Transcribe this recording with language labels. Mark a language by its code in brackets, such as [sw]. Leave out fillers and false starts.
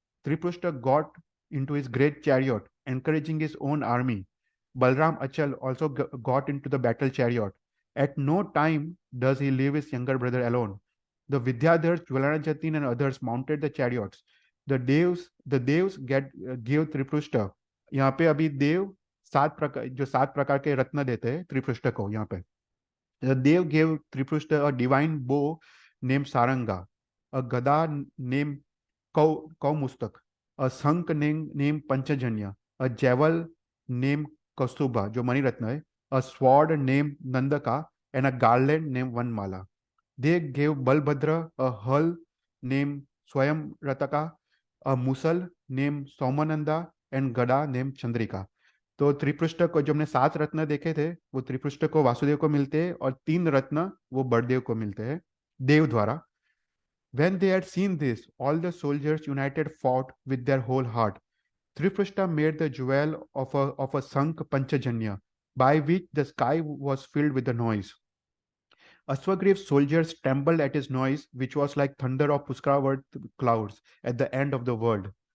[en] Triprushta got into his great chariot, encouraging his own army. Balram Achal also got into the battle chariot. At no time does he leave his younger brother alone. The Vidyadhars, Jwalanajatin and others mounted the chariots. The devs gave Triprushta. [hi] यहाँ पे अभी देव सात प्रकार के रत्न देते हैं त्रिपृष्ठ को यहाँ पे. [en] The Dev gave Triprushta a divine bow named Saranga, a gada named Kaumustak, a sank named Panchajanya, a jewel named Kaustubha, [hi] जो मणिरत्न है, [en] a sword named Nandaka, and a garland named Vanmala. They gave Balbhadra a hull named Swayam Rataka, a musal named Somananda, and gada named Chandrika. [hi] तो त्रिपृष्ठ को जो हमने 7 रत्न देखे थे वो त्रिपृष्ठ को वासुदेव को मिलते हैं और 3 रत्न वो बड़देव को मिलते हैं देव द्वारा. [en] When they had seen this, all the soldiers united fought with their whole heart. Triprushta made the jewel of a sank Panchajanya, by which the sky was filled with the noise. Aswagriv's soldiers trembled at his noise, which was like thunder of Puskaravard clouds at the end of the world.